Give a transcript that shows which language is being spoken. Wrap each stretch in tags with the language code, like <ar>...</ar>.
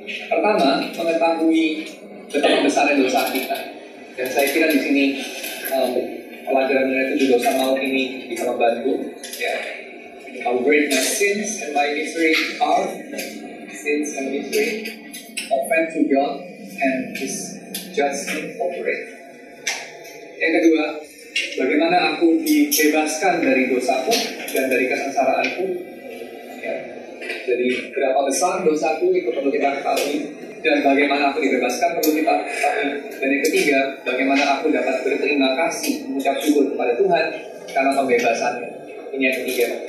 <id>Pertama, mengetahui betapa besarnya dosa kita. Dan saya kira di sini pelajaran itu dosa maut ini bisa membantu.</id> <en>Ya, how great my sins and my misery are. Sins and misery offend to God and His judgment operate.</en> <id>Yang kedua, bagaimana aku dibebaskan dari dosaku dan dari kesengsaraanku. Ya, jadi berapa besar dosaku itu perlu kita ketahui, dan bagaimana aku dibebaskan perlu kita ketahui. Dan yang ketiga, bagaimana aku dapat berterima kasih, mengucap syukur kepada Tuhan karena pembebasannya. Ini yang ketiga.</id>